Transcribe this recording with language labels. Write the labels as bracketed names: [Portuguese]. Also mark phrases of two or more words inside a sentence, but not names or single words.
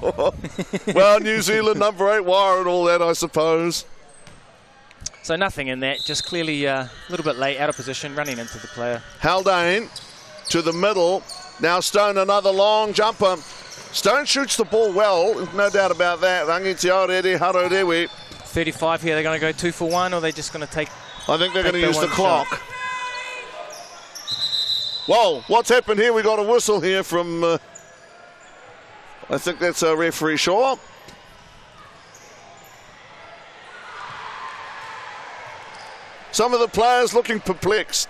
[English] Well, New Zealand number 8 wire and all that, I suppose. So nothing in that, just clearly a little bit late, out of position, running into the player. Haldane to the middle. Now Stone, another long jumper. Stone shoots the ball well, no doubt about that. Rangi te aurere haro rewe. 35 here, they're going to go 2 for 1, or they're just going to take... I think they're going to use the clock. Whoa, what's happened here? We got a whistle here from... I think that's a referee Shaw. Some of the players looking perplexed.